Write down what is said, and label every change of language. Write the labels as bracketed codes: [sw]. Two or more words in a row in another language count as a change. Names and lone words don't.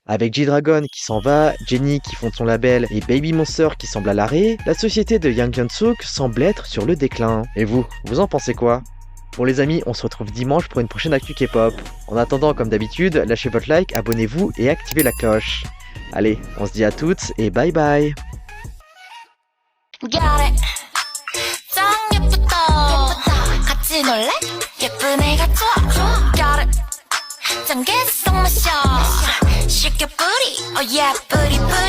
[fr] Avec G-Dragon qui s'en va, Jennie qui fonde son label et Baby Monster qui semble à l'arrêt, la société de Yang Hyun-suk semble être sur le déclin. Et vous en pensez quoi ? Bon les amis, on se retrouve dimanche pour une prochaine actu K-pop. En attendant, comme d'habitude, lâchez votre like, abonnez-vous et activez la cloche. Allez, on se dit à toutes et bye bye. [ko] 같이 놀래? 예쁜 애가 좋아. 단계 속 마셔 [en] Shake your booty, oh yeah, booty